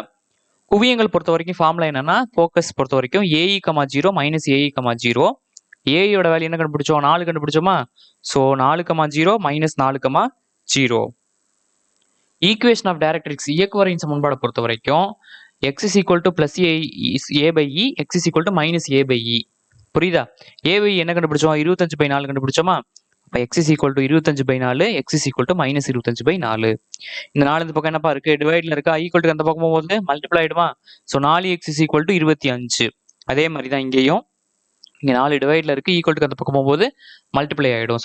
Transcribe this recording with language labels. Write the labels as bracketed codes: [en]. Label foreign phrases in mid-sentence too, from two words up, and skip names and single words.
[ta] குவியங்கள் பொறுத்த வரைக்கும் ஃபார்முலா என்னன்னா, ஃபோக்கஸ் பொறுத்த வரைக்கும் ae,0 மைனஸ் ae,0. ஏயோட வேல்யூ என்ன கண்டுபிடிச்சோம்? 4 கண்டுபிடிச்சோமா? ஸோ 4,0 மைனஸ் 4,0. [en] equation of directrix, [ta] இயக்குவரையின் சமன்பாடை பொறுத்த வரைக்கும் x = + a/e, x = -a/e. புரியுதா? a/e என்ன கண்டுபிடிச்சோம்? 25/4 கண்டுபிடிச்சோமா? அப்போ x = 25/4, x = -25/4. இந்த 4 இந்த பக்கம் என்னப்பா இருக்கு? டிவைட்ல இருக்கா? ஈக்குவல் அந்த பக்கம் போகும்போது மல்டிப்ளை ஆயிடுமா? ஸோ 4x = 25. அதே மாதிரி தான் இங்கேயும். இங்கே 4 டிவைட்ல இருக்கு, ஈக்குவல் அந்த பக்கம் போகும்போது மல்டிப்ளை ஆயிடும்.